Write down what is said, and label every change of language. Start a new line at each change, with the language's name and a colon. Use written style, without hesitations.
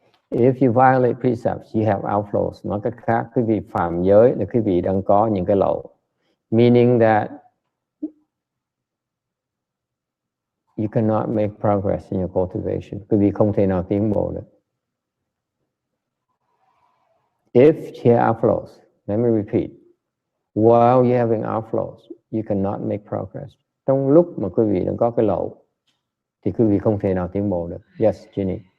English: If you violate precepts, you have outflows.
Vietnamese: Nói cách khác, quý vị phạm giới là quý vị đang có những cái lậu.
English: Meaning that you cannot make progress in your cultivation.
Vietnamese: Quý vị không thể nào tiến bộ được.
English: If you have outflows, let me repeat. While you're having outflows, you cannot make progress.
Vietnamese: Trong lúc mà quý vị đang có cái lậu, thì quý vị không thể nào tiến bộ được.
English: Yes, Jenny.